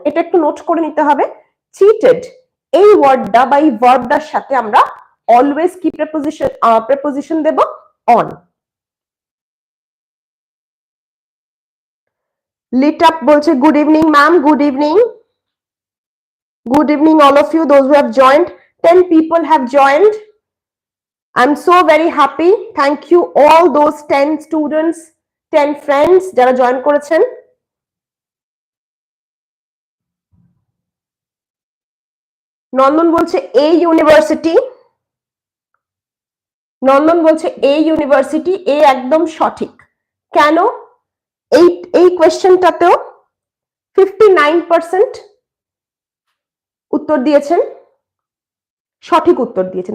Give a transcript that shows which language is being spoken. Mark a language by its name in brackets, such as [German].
[Bangla] এটা একটু নোট করে নিতে হবে। চিটেড এই ওয়ার্ডটা বা এই ভার্বটার সাথে আমরা অলওয়েজ কি preposition Dev? On. [English] lit up [Bangla] বলছে [English] Good evening ma'am, good evening. Good evening all of you, those who have joined. 10 people have joined. I'm so very happy. Thank you all those 10 students, 10 friends [Bangla] যারা join করেছেন। নন্দন বলছে a university, নন্দন বলছে a university, এ একদম সঠিক। কেন? এই কোয়েশ্চেনটাতেও 59% উত্তর দিয়েছেন, সঠিক উত্তর দিয়েছেন।